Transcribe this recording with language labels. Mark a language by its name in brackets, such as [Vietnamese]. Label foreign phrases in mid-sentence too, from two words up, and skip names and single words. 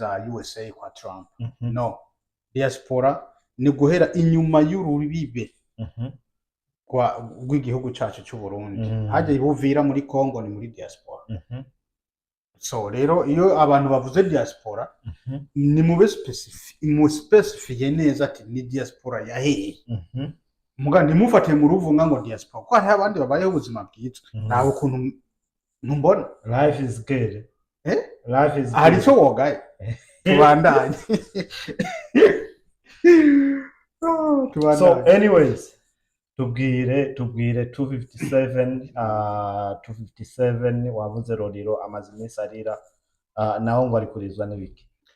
[Rundi] za USA kwa Trump no diaspora ni guhera inyuma y'urubibe rw'igihugu cyacu cy'u Burundi hajya ibuvira muri Congo ni muri diaspora so rero iyo abantu bavuze diaspora ni mu specify neza ati ni diaspora yahehe muga nimufate mu ruvunga ngo diaspora ko hari abandi babayeho ubuzima bwitwa nawe ukuntu ntumbona [English] life is good life is good [Rundi] hari cyo wogaye tubandanye [English] so anyways [Rundi] tubwire 257 wavuze Roriro amaze iminsi arira naho ngo ari kurizwa n'ibiki